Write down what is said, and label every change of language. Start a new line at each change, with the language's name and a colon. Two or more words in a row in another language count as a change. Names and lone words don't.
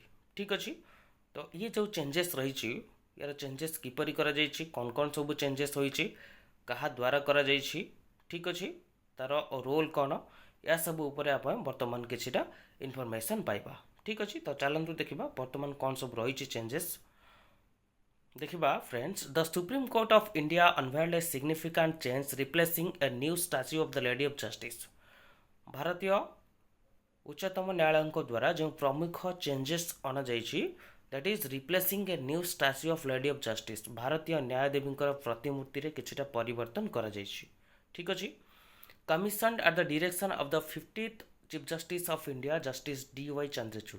Odia: ଠିକ୍ ଅଛି, ତ ଇଏ ଯେଉଁ ଚେଞ୍ଜେସ୍ ରହିଛି, ୟାର ଚେଞ୍ଜେସ୍ କିପରି କରାଯାଇଛି, କ'ଣ କ'ଣ ସବୁ ଚେଞ୍ଜେସ୍ ହୋଇଛି, କାହା ଦ୍ୱାରା କରାଯାଇଛି, ଠିକ୍ ଅଛି, ତା'ର ରୋଲ୍ କ'ଣ, ଏହା ସବୁ ଉପରେ ଆପଣ ବର୍ତ୍ତମାନ କିଛିଟା ଇନଫର୍ମେସନ୍ ପାଇବା। ଠିକ୍ ଅଛି, ତ ଚାଲନ୍ତୁ ଦେଖିବା ବର୍ତ୍ତମାନ କ'ଣ ସବୁ ରହିଛି ଚେଞ୍ଜେସ୍।
English: ଦେଖିବା ଫ୍ରେଣ୍ଡସ୍, ଦ ସୁପ୍ରିମ୍ କୋର୍ଟ ଅଫ୍ ଇଣ୍ଡିଆ unveiled a significant change replacing a new statue of the Lady of Justice।
Odia: ଭାରତୀୟ ଉଚ୍ଚତମ ନ୍ୟାୟାଳୟଙ୍କ ଦ୍ୱାରା ଯେଉଁ ପ୍ରମୁଖ ଚେଞ୍ଜେସ୍ ଅଣାଯାଇଛି,
English: that is replacing a new statue of Lady of Justice,
Odia: ଭାରତୀୟ ନ୍ୟାୟଦେବୀଙ୍କର ପ୍ରତିମୂର୍ତ୍ତିରେ କିଛିଟା ପରିବର୍ତ୍ତନ କରାଯାଇଛି। ଠିକ୍ ଅଛି,
English: commissioned at the direction of the 50th Chief Justice of India Justice D.Y. Chandrachud.